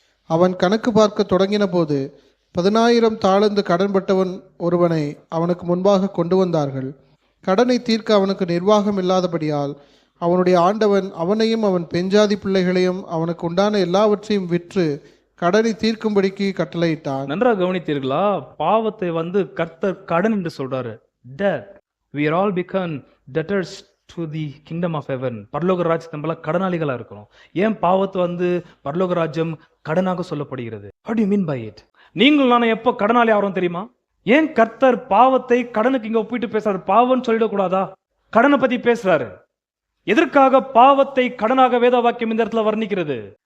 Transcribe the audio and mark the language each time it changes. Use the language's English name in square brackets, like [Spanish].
[Tamil] அவன் கணக்கு பார்க்க தொடங்கின போது 10,000 தாலந்து கடன்பட்டவன் ஒருவனை அவனுக்கு முன்பாக கொண்டு வந்தார்கள். கடனை தீர்க்க அவனுக்கு நிர்வாகம் இல்லாதபடியால் அவனுடைய ஆண்டவன் அவனையும் அவன் பெஞ்சாதி பிள்ளைகளையும் அவனுக்கு உண்டான எல்லாவற்றையும் விற்று கடனை தீர்க்கும்படிக்கு கட்டளையிட்டான். நன்றாக கவனித்தீர்களா? பாவத்தை வந்து கர்த்தர் கடன் என்று சொல்றாரு. [English] Debt. We are all become debtors to the kingdom of heaven. [Tamil] பரலோக ராஜ்யம் நம்மள கடனாளிகளா இருக்கிறோம். ஏன் பாவத்தை வந்து பரலோக ராஜ்யம் கடனாக சொல்லப்படுகிறது? [English] What do you mean by it? [Tamil] நீங்கள் நானும் எப்போ கடனாளி ஆகிறோம் தெரியுமா? ஏன் கர்த்தர் பாவத்தை கடனுக்கு இங்க ஒப்பிட்டு பேசுறாரு? பாவம்னு சொல்லிடக்கூடாதா? கடனை பத்தி பேசுறாரு. எதற்காக பாவத்தை கடனாக வேத வாக்கியம் இந்த இடத்துல வர்ணிக்கிறது?